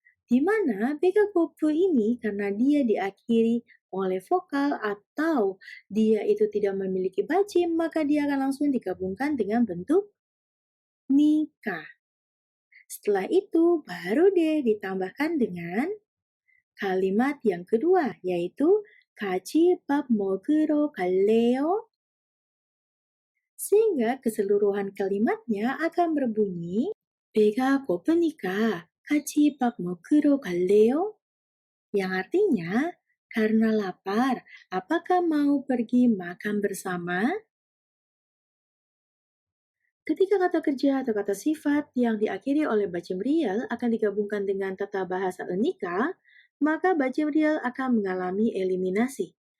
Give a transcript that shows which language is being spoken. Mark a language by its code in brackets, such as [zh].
[id] Di mana bega gopu ini karena dia diakhiri oleh vokal atau dia itu tidak memiliki bacim, maka dia akan langsung digabungkan dengan bentuk nikah. Setelah itu baru deh ditambahkan dengan kalimat yang kedua, yaitu [ko] 같이 밥 먹으러 갈래요? [id] Sehingga keseluruhan kalimatnya akan berbunyi [ko] 배가 고프니까 같이 밥 먹으러 갈래요? [id] Yang artinya, karena lapar, apakah mau pergi makan bersama? Ketika kata kerja atau kata sifat yang diakhiri oleh bacem real akan digabungkan dengan tata bahasa enika, maka bacem real akan mengalami eliminasi.